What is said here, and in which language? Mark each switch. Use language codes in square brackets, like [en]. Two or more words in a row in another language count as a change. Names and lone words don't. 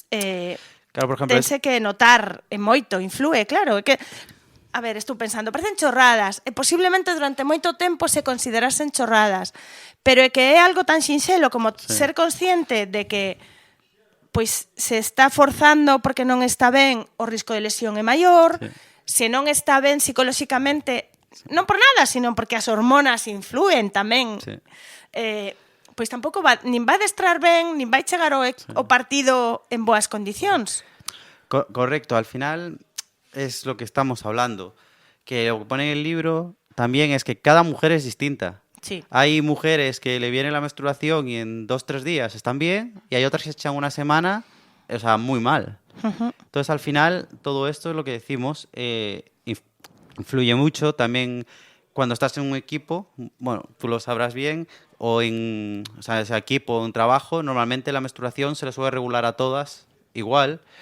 [gl] Claro, por ejemplo, tense que notar moito, inflúe, claro, é que a ver, estou pensando, parecen chorradas, e posiblemente durante moito tempo se considerasen chorradas, pero é que é algo tan sinxelo como ser consciente de que pois se está forzando porque non está ben, o risco de lesión é maior, se non está ben psicolóxicamente, non por nada, sino porque as hormonas influen tamén. Pois tampouco nin vai adestrar ben, nin vai chegar o partido en boas condicións. [es] Correcto, al final es lo que estamos hablando, que lo que pone en el libro también es que cada mujer es distinta. Sí. Hay mujeres que le viene la menstruación y en 2-3 días están bien, y hay otras que se echan una semana, o sea, muy mal. Entonces, al final, todo esto es lo que decimos, influye mucho también cuando estás en un equipo, bueno, tú lo sabrás bien, o en ese equipo o en trabajo, normalmente la menstruación se le suele regular a todas igual.